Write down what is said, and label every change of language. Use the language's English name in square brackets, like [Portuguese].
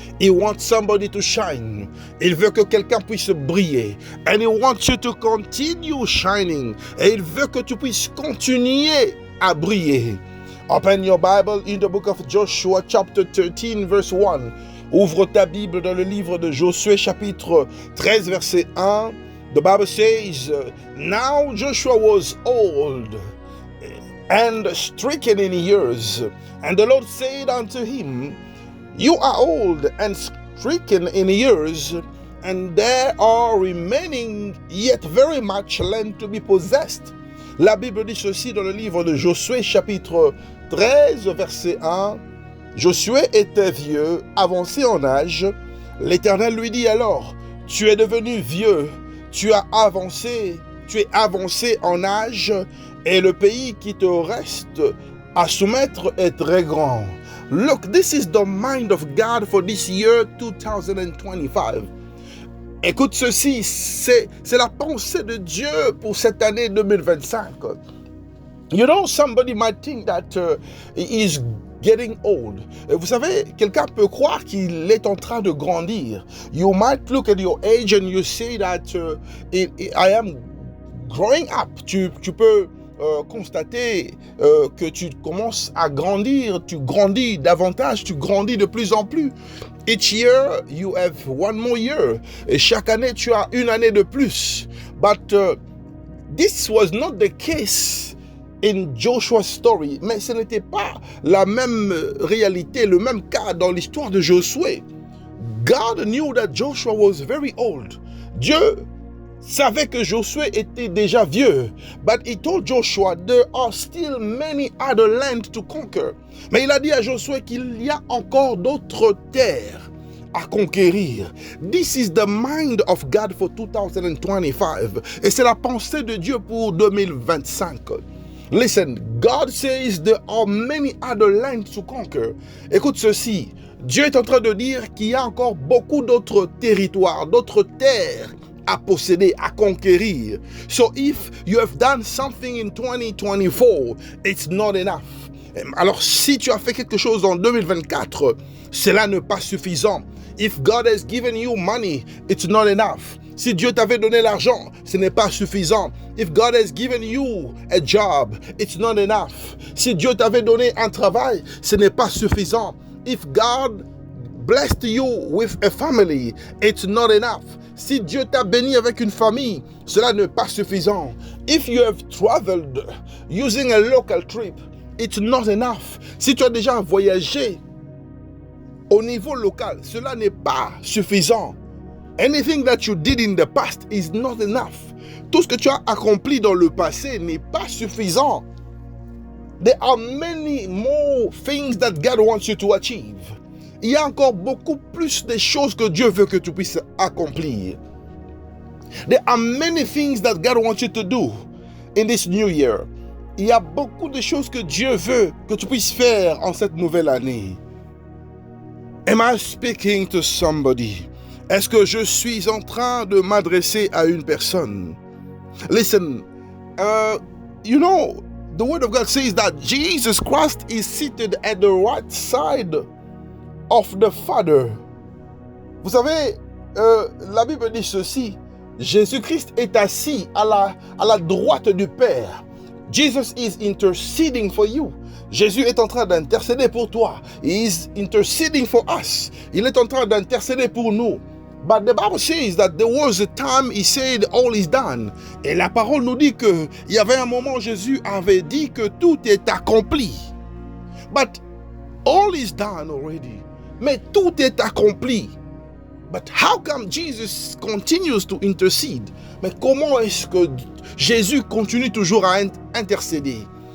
[English] He wants somebody to shine. [French] Il veut que quelqu'un puisse briller. [English] And He wants you to continue shining. [French] Et il veut que tu puisses continuer à briller. [English] Open your Bible in the book of Joshua chapter 13 verse 1. [French] Ouvre ta Bible dans le livre de Josué chapitre 13 verset 1. [English] The Bible says, now Joshua was old and stricken in years. And the Lord said unto him, you are old and stricken in years, and there are remaining yet very much land to be possessed. [French] La Bible dit ceci dans le livre de Josué, chapitre 13, verset 1. Josué était vieux, avancé en âge. L'Éternel lui dit alors, tu es devenu vieux, tu es avancé en âge, et le pays qui te reste à soumettre est très grand. [English] Look, this is the mind of God for this year 2025. [French] Écoute ceci, c'est la pensée de Dieu pour cette année 2025. [English] You know, somebody might think that he is getting old. [French] Et vous savez, quelqu'un peut croire qu'il est en train de grandir. [English] You might look at your age and you say that I am growing up. [French] Tu peux constater que tu commences à grandir, tu grandis davantage, tu grandis de plus en plus. [English] Each year, you have one more year. [French] Et chaque année, tu as une année de plus. [English] But this was not the case in Joshua's story. [French] Mais ce n'était pas la même réalité, le même cas dans l'histoire de Josué. [English] God knew that Joshua was very old. [French] Dieu savait que Josué était déjà vieux. [English] But he told Joshua, there are still many other lands to conquer. [French] Mais il a dit à Josué qu'il y a encore d'autres terres à conquérir. [English] This is the mind of God for 2025. [French] Et c'est la pensée de Dieu pour 2025. [English] Listen, God says there are many other lands to conquer. [French] Écoute ceci, Dieu est en train de dire qu'il y a encore beaucoup d'autres territoires, d'autres terres à posséder, à conquérir. [English] So if you have done something in 2024, it's not enough. [French] Alors si tu as fait quelque chose en 2024, cela n'est pas suffisant. [English] If God has given you money, it's not enough. [French] Si Dieu t'avait donné l'argent, ce n'est pas suffisant. [English] If God has given you a job, it's not enough. [French] Si Dieu t'avait donné un travail, ce n'est pas suffisant. [English] If God blessed you with a family, it's not enough. [French] Si Dieu t'a béni avec une famille, cela n'est pas suffisant. [English] If you have traveled using a local trip, it's not enough. [French] Si tu as déjà voyagé au niveau local, cela n'est pas suffisant. [English] Anything that you did in the past is not enough. [French] Tout ce que tu as accompli dans le passé n'est pas suffisant. [English] There are many more things that God wants you to achieve. [French] Il y a encore beaucoup plus de choses que Dieu veut que tu puisses accomplir. [English] There are many things that God wants you to do in this new year. [French] Il y a beaucoup de choses que Dieu veut que tu puisses faire en cette nouvelle année. [English] Am I speaking to somebody? [French] Est-ce que je suis en train de m'adresser à une personne? [English] Listen, you know, the word of God says that Jesus Christ is seated at the right side of the Father. [French] Vous savez, la Bible dit ceci. Jésus-Christ est assis à la droite du Père. [English] Jesus is interceding for you. [French] Jésus est en train d'intercéder pour toi. [English] He is interceding for us. [French] Il est en train d'intercéder pour nous. [English] But the Bible says that there was a time he said all is done. [French] Et la parole nous dit que il y avait un moment Jésus avait dit que tout est accompli. [English] But all is done already. [French] Mais tout est accompli. [English] But how come Jesus continues to intercede? [French] Mais comment est-ce que Jésus continue toujours à intercéder?